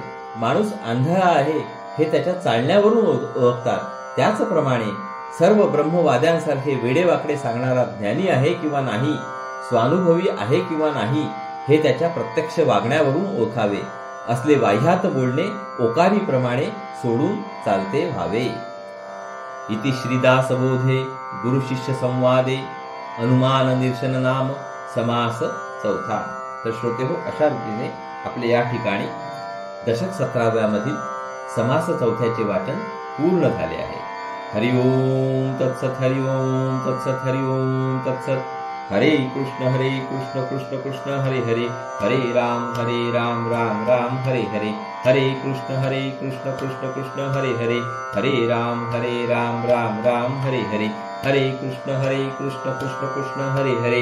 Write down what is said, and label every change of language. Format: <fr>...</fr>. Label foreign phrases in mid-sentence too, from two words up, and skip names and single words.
<mr>माणूस आंधळा आहे हे त्याच्या चालण्यावरून ओळखतात. त्याचप्रमाणे सर्व ब्रह्मवाद्यांसारखे वेडेवाकडे सांगणारा ज्ञानी आहे किंवा नाही, स्वानुभवी आहे किंवा नाही हे त्याच्या प्रत्यक्ष वागण्यावरून ओळखावे. असले वाह्यात बोलणे ओकारीप्रमाणे सोडून चालते व्हावे.</mr> <sa>इति श्रीदासबोधे गुरु शिष्य संवादे अनुमान निरसन नाम समास चौथा.</sa> <mr>तर श्रोते हो, अशा रीतीने आपले या ठिकाणी दशक 17व्या मधील समास चौथ्याचे वाचन पूर्ण झाले आहे.</mr> <sa>हरि ओम तत्सत. हरि ओम तत्सत. हरि ओम तत्सत. हरे कृष्ण कृष्ण कृष्ण हरे हरे. हरे राम राम राम हरे हरे. हरे कृष्ण कृष्ण कृष्ण हरे हरे. हरे राम राम राम हरे हरे. हरे कृष्ण कृष्ण कृष्ण हरे हरे.</sa>